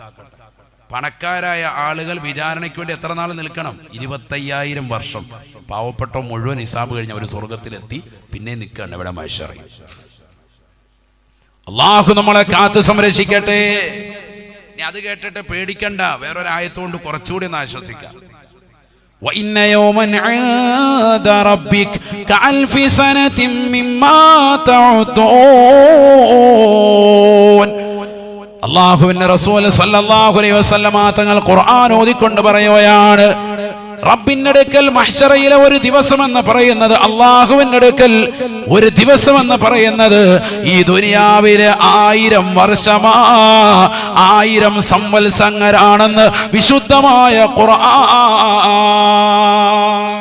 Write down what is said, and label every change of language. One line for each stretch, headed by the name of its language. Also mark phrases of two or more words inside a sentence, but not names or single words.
Malayalam: പണക്കാരായ ആളുകൾ വിചാരണയ്ക്ക് വേണ്ടി എത്ര നാൾ നിൽക്കണം? 25,000 വർഷം. പാവപ്പെട്ട മുഴുവൻ ഹിസാബ് കഴിഞ്ഞ ഒരു സ്വർഗത്തിലെത്തി പിന്നെ നിൽക്കണം ഇവിടെ മഹ്ശറിൽ. അല്ലാഹു നമ്മളെ കാത്ത് സംരക്ഷിക്കട്ടെ. ഇനി അത് കേട്ടിട്ട് പേടിക്കണ്ട, വേറൊരു ആയത്തുകൊണ്ട് കുറച്ചുകൂടി ഒന്ന് ആശ്വസിക്കാം.
Arabic: وَإِنَّ يَوْمًا عِندَ رَبِّكَ كَأَلْفِ سَنَةٍ مِّمَّا تَعُدُّونَ.
Malayalam: അല്ലാഹുവിന്റെ റസൂൽ
Arabic: صلى الله عليه وسلم
Malayalam: തങ്ങൾ ഖുർആൻ ഓതിക്കൊണ്ട് പറയുകയാണ്, റബ്ബിന്റെ അടുക്കൽ മഹ്ശറയിലെ ഒരു ദിവസം എന്ന് പറയുന്നത്, അല്ലാഹുവിന്റെ അടുക്കൽ ഒരു ദിവസം എന്ന് പറയുന്നത് ഈ ദുനിയാവിലെ 1000 വർഷമാ, 1000 സംവത്സരങ്ങളാണെന്ന് വിശുദ്ധമായ ഖുർആൻ.